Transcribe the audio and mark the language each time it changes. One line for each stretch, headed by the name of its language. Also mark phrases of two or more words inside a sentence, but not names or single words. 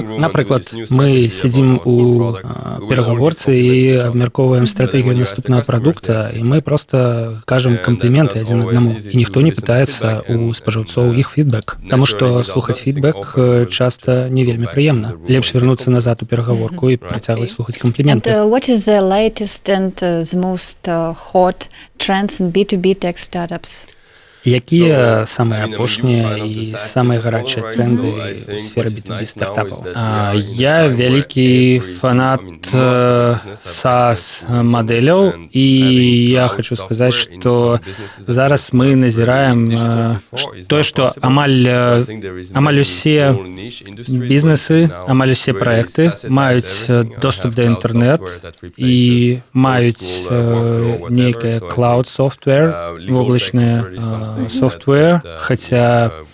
Belarusian: Напрыклад, мы сядзім у перагаворцы і абмяркоўваем стратэгію наступнага прадукта, і мы проста кажам кампліменты адзін аднаму. І ніхто не пытаецца у спажыўцоў іх фідбэк, таму што слухаць фідбэк часта не вельмі прыемна. Лепш вярнуцца назад у перагаворку і працягваць слухаць кампліменты.
English: And what is the latest and the most hot trends in B2B tech startups?
Belarusian: Якія самыя апошнія і самыя гарачыя тренды ў сферы B2B стартапаў? Я вялікі фанат SaaS-мадэляў, і я хочу сказаць, што зараз мы назіраем тое, што амаль усе бізнесы, амаль усе праекты маюць доступ да інтэрнэт і маюць нейкае cloud-software, воблачнае software, хаця